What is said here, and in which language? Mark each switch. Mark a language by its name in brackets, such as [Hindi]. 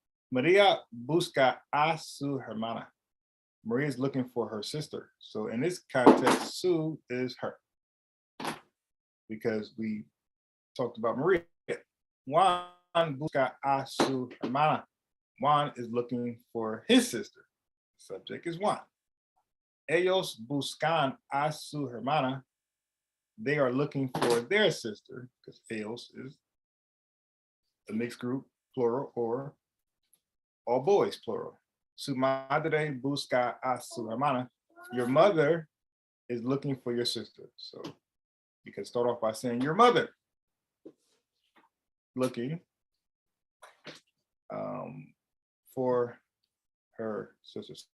[Spanish] Maria busca a su hermana. [English] Maria is looking for her sister. So in this context, su is her, because we talked about Maria. [Spanish] Juan busca a su hermana. [English] Juan is looking for his sister. The subject is Juan. [Spanish] Ellos buscan a su hermana. [English] They are looking for their sister, because ellos is a mixed group, plural, or all boys, plural. [Spanish] Su madre busca a su hermana. [English] Your mother is looking for your sister. So you can start off by saying your mother looking for her sister.